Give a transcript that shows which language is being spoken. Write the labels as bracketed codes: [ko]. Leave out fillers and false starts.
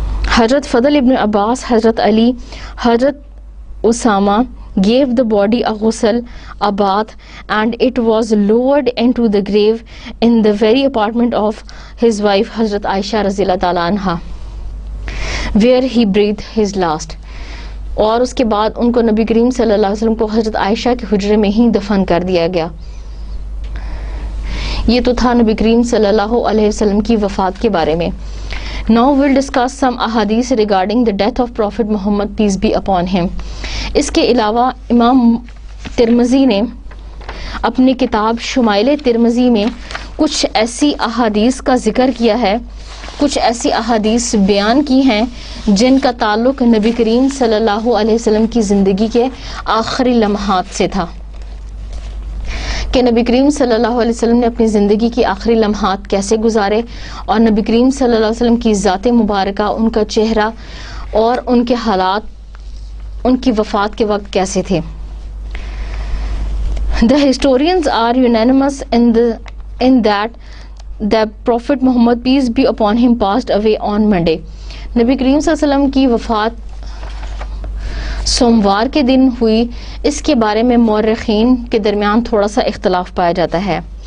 [en] Hazrat Fazl ibn Abbas, Hazrat Ali, Hazrat Usama gave the body a ghusl, a bath, and it was lowered into the grave in the very apartment of his wife Hazrat Aisha [ar] رضی اللہ تعالیٰ عنہا, [en] where he breathed his last. [ur] اور اس کے بعد ان کو نبی کریم صلی اللہ علیہ وسلم کو حضرت عائشہ کے حجرے میں ہی دفن کر دیا گیا. یہ تو تھا نبی کریم صلی اللہ علیہ وسلم کی وفات کے بارے میں. [en] Now we'll discuss some ahadith regarding the death of Prophet Muhammad, peace be upon him. [ur] اس کے علاوہ امام ترمذی نے اپنی کتاب شمائل ترمذی میں کچھ ایسی احادیث کا ذکر کیا ہے، کچھ ایسی احادیث بیان کی ہیں جن کا تعلق نبی کریم صلی اللہ علیہ وسلم کی زندگی کے آخری لمحات سے تھا، کہ نبی کریم صلی اللہ علیہ وسلم نے اپنی زندگی کی آخری لمحات کیسے گزارے، اور نبی کریم صلی اللہ علیہ وسلم کی ذات مبارکہ، ان کا چہرہ اور ان کے حالات ان کی وفات کے وقت کیسے تھے. [en] The historians are unanimous in that the Prophet Muhammad, peace be upon him, passed away on Monday. [ur] نبی کریم صلی اللہ علیہ وسلم کی وفات سوموار کے دن ہوئی، اس کے بارے میں مورخین کے درمیان تھوڑا سا اختلاف پایا جاتا ہے.